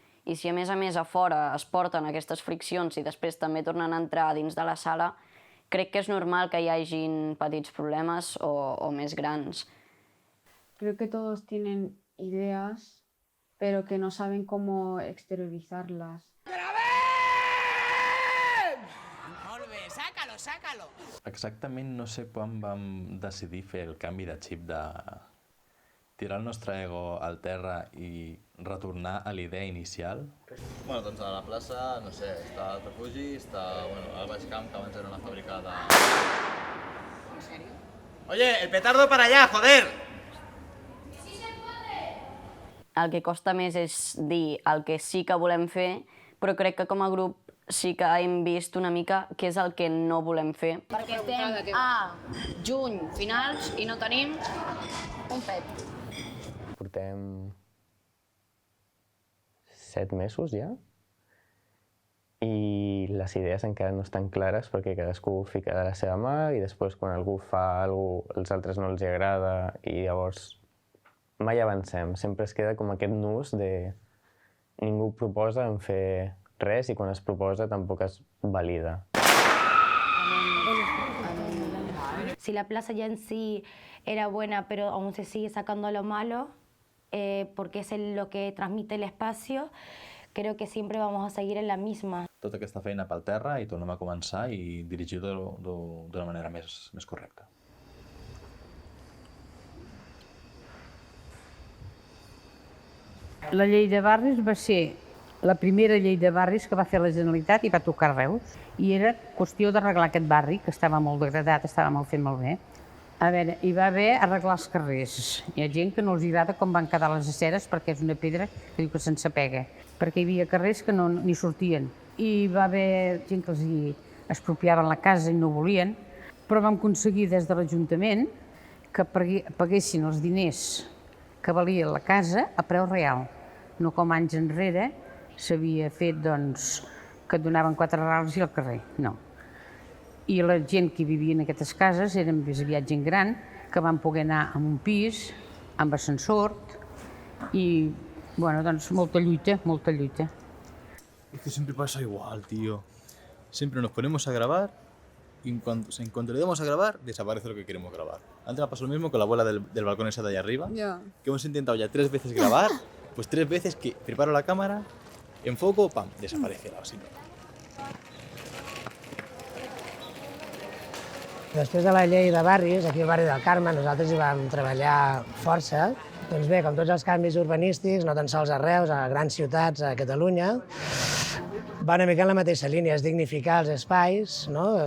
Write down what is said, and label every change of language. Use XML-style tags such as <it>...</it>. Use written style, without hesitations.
<ca>I si a més a fora es porten aquestes friccions i després també tornen a entrar dins de la sala, crec que és normal que hi hagin petits problemes o més grans.</ca> <es>Creo que todos tienen ideas, pero que no saben cómo exteriorizarlas.</es> <ca>Molt bé,</ca> <es>sácalo, sácalo.</es> <ca>Exactament no sé quan vam decidir fer el canvi de xip de tirar el nostre ego al terra i retornar a la idea inicial. Bueno, doncs a la plaça, no sé, està el refugi, està al Baix Camp, que abans era una fàbrica de...</ca> <es>¿En serio? Oye, el petardo para allá, joder!</es> <ca>El que costa més és dir el que sí que volem fer, però crec que com a grup sí que hem vist una mica què és el que no volem fer. Perquè estem a juny finals i no tenim un pet. Portem 7 mesos ja i les idees encara no estan clares perquè cadascú fica de la seva mà i després quan algú fa alguna cosa als altres no els agrada i llavors mai avancem. Sempre es queda com aquest nus de ningú proposa en fer res i quan es proposa tampoc es valida.</ca> <es>Si la plaza ya en sí era buena, pero aún se sigue sacando lo malo, porque es lo que transmite el espacio, creo que siempre vamos a seguir en la misma.</es> <ca>Tota aquesta feina pel terra i tornem a començar i dirigir-ho d'una manera més correcta. La llei de barris va ser la primera llei de barris que va fer la Generalitat i va tocar Reus. I era qüestió d'arreglar aquest barri, que estava molt degradat, estava mal fet molt bé. A veure, hi va haver arreglar els carrers. Hi ha gent que no els agrada com van quedar les aceres perquè és una pedra que diu que se'n pega, perquè hi havia carrers que no ni sortien. I hi va haver gent que els hi expropiaven la casa i no volien, però vam aconseguir des de l'Ajuntament que paguessin els diners que valia la casa a preu real, no com anys enrere s'havia fet doncs, que et donaven 4 rals i al carrer, no. I la gent que vivia en aquestes cases eren més aviat gent gran, que van poder anar amb un pis, amb ascensor, i, bueno, doncs molta lluita, molta lluita.</ca> <es>Es que siempre pasa igual, tío. Siempre nos ponemos a grabar y en cuanto le damos a grabar, desaparece lo que queremos grabar. Antes me pasó lo mismo con la abuela del balcón esa de allá arriba, que hemos intentado ya 3 veces grabar, pues 3 veces que preparo la cámara, enfoco, pam, desaparece la basura.</es> <ca>Després de la llei de barris, aquí al barri del Carme, nosaltres hi vam treballar força. Doncs bé, com tots els canvis urbanístics, no tan sols a Reus, a grans ciutats a Catalunya, va una mica en la mateixa línia, és dignificar els espais, no?</ca>